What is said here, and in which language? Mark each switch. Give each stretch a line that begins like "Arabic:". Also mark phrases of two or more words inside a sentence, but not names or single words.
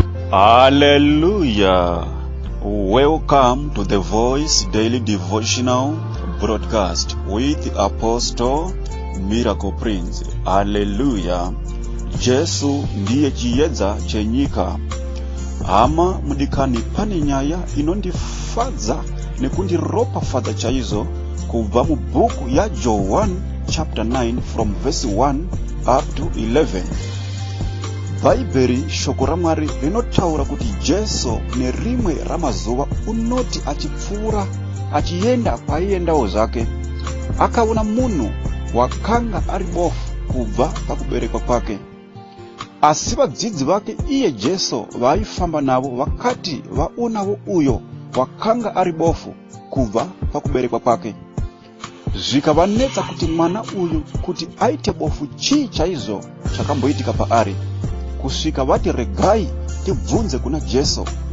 English: Hallelujah. Welcome to the Voice Daily Devotional Broadcast with Apostle Miracle Prince. Hallelujah.
Shona: Jesu ndiye chiedza chenyika. Hama mudikani, pane nyaya inondifadza nekundiropafadza chaizvo kubva mubhuku yaJohn
English: chapter nine from verse one up to eleven.
Shona: Bhaibheri, shoko raMwari, rinotaura kuti Jesu nerimwe ramazuva unoti achipfuura, achienda kwaaiendawo zvake, akaona munhu wakanga ari bofu kubva pakuberekwa kwake. Asi vadzidzi vake iye Jesu vaaifamba navo vakati vaonawo uyo wakanga ari bofu kubva pakuberekwa kwake, zvikavanetsa kuti mwana uyu kuti aite bofu chii chaizvo chakamboitika paari, kusvika vati, "Regai tibvunze kuna Jesu."